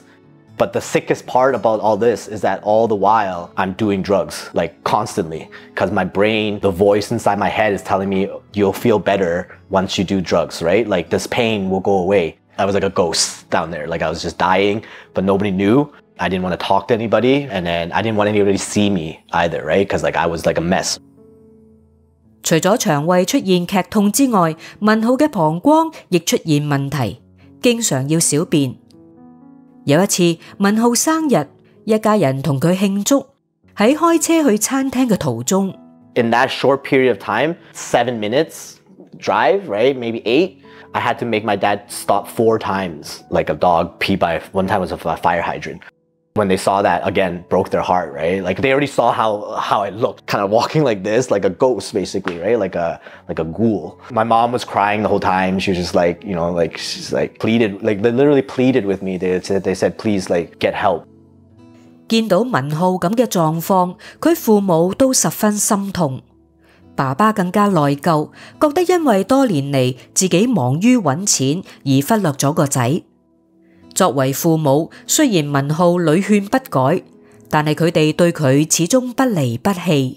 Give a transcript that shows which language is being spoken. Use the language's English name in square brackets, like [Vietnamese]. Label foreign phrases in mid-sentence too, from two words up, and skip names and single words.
[English] But the sickest part about all this is that all the while I'm doing drugs, like constantly, because my brain, the voice inside my head is telling me you'll feel better once you do drugs, right? Like this pain will go away. I was like a ghost down there, like I was just dying, but nobody knew. I didn't want to talk to anybody, and then I didn't want anybody to see me either, right? Because like I was like a mess. [Cantonese] 除咗腸胃出現劇痛之外，文浩嘅膀胱亦出現問題，經常要小便。有一次，文浩生日，一家人同佢慶祝，喺開車去餐廳嘅途中。 [English] In that short period of time, 7 minutes drive, right? Maybe 8. I had to make my dad stop 4 times, like a dog pee by. One time was a fire hydrant. When they saw that, again, broke their heart, right? Like they already saw how I looked, kind of walking like this, like a ghost basically, right? Like a ghoul. My mom was crying the whole time. She was just like, she's like pleaded, like they literally pleaded with me. They said, please like get help. [Cantonese] 見到文浩咁嘅狀況，佢父母都十分心痛，爸爸更加內疚，覺得因為多年嚟自己忙於揾錢而忽略咗個仔。作為父母，雖然文浩屢勸不改，但係佢哋對佢始終不離不棄。